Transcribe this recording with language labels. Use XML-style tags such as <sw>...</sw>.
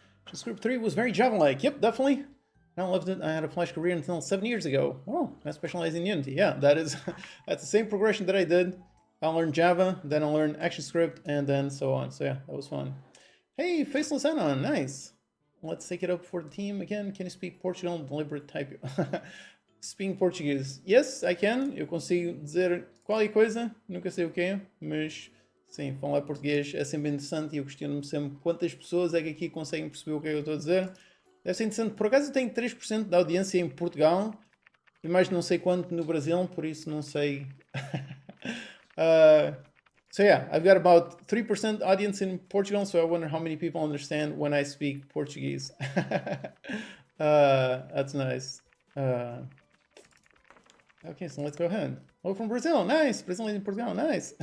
<en>Just Group 3 was very Java-like. Yep, definitely. I loved it. I had a Flash career until 7 years ago. Oh, I specialize in Unity. Yeah, that's the same progression that I did. I learned Java, then I learned ActionScript, and then so on. So yeah, that was fun. Hey, Faceless Anon, nice. Let's take it up for the team again. Can you speak Portugal? Deliberate type. Speaking Portuguese. Yes, I can.</en> <pt>Eu consigo dizer qualquer coisa. Nunca sei o quê, mas sim, falar português é sempre interessante e eu questiono-me sempre quantas pessoas é que aqui conseguem perceber o que é que eu estou a dizer. Deve ser interessante. Por acaso eu tenho 3% da audiência em Portugal e mais não sei quanto no Brasil, por isso não sei...</pt> <en>So yeah, I've got about 3% audience in Portugal, so I wonder how many people understand when I speak Portuguese. That's nice. Okay, so let's go ahead. Oh, from Brazil, nice. Brazilian in Portugal, nice.</en>